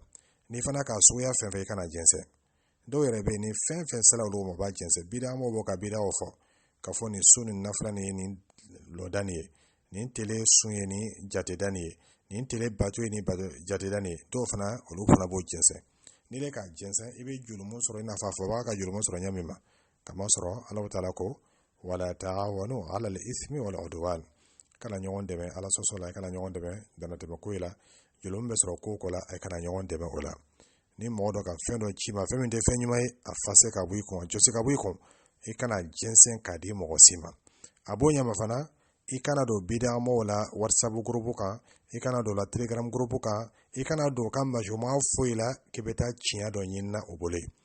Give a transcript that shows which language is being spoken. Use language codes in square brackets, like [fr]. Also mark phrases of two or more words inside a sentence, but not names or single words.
[bm] Ni fana ka suguya fɛn fɛn i kana jɛnsɛn dɔw yɛrɛ bɛ yen ni fɛn sera olu ma b'a jɛnsɛn bid'amɔgɔw b'o ka bid'aw fɔ ka fɔ nin su nin nafila nin ye nin lɔda nin ye nin tele sun ye nin jateda nin ye nin tele bato ye nin jateda nin ye dɔw fana olu fana b'o jɛnsɛn. Ni ne ka jɛnsɛn i bɛ jurumu sɔrɔ i n'a fɔ a fɔ b'a ka jurumu sɔrɔ ɲa min ma kamasɔrɔ Alahu taala ko [ar] ولا تعاونوا على الإثم والعدوان [bm] kana ɲɔgɔn dɛmɛ ala sɔsɔ la i kana ɲɔgɔn dɛmɛ danatɛmɛ ko la jurumu bɛ sɔrɔ ko la i kana ɲɔgɔn dɛmɛ o la. Ni mɔgɔ dɔ ka fɛn dɔ ci ma fɛn min tɛ fɛn ɲuman ye a fase ka bɔ i kun a jɔsi ka bɔ i kun i kana jɛnsɛn k'a di mɔgɔ si ma. A b'o ɲama fana i kana don bid'amɔgɔw la whatsapp gurupu kan i kana don la telegram gurupu kan i kana don ka majuma foyi la k'i bɛ taa tiɲɛ dɔ ɲini na o bolo.